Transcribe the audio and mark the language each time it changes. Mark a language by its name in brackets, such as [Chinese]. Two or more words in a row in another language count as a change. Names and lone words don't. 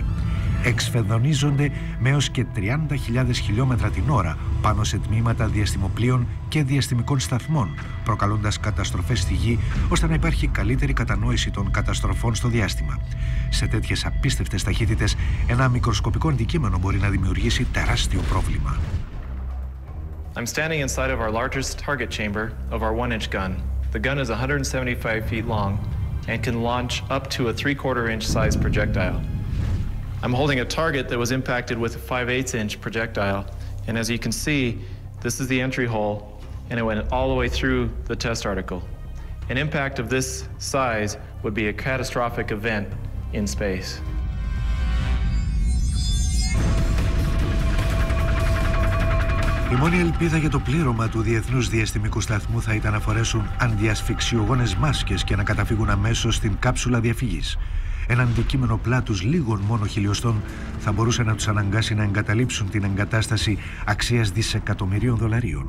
[Greek] Εξφεδονίζονται με έως και 30.000 χιλιόμετρα την ώρα πάνω σε τμήματα διαστημοπλοίων και διαστημικών σταθμών, προκαλώντας καταστροφές στη Γη, ώστε να υπάρχει καλύτερη κατανόηση των καταστροφών στο διάστημα. Σε τέτοιες απίστευτες ταχύτητες, ένα μικροσκοπικό αντικείμενο μπορεί να δημιουργήσει τεράστιο πρόβλημα. [English] I'm standing inside of our largest target chamber of our 1-inch gun. The gun is 175 feet long and can launch up to a 3/4-inch size projectile. I'm holding a target that was impacted with a 5/8-inch projectile, and as you can see, this is the entry hole, and it went all the way through the test article. An impact of this size would be a catastrophic event in space. [Greek] Η μόνη ελπίδα για το πλήρωμα του Διεθνούς Διαστημικού Σταθμού θα ήταν να φορέσουν αντιασφυξιογόνες μάσκες και να καταφύγουν αμέσως στην κάψουλα διαφυγής. Ένα αντικείμενο πλάτους λίγων μόνο χιλιοστών θα μπορούσε να τους αναγκάσει να εγκαταλείψουν την εγκατάσταση αξίας δισεκατομμυρίων δολαρίων.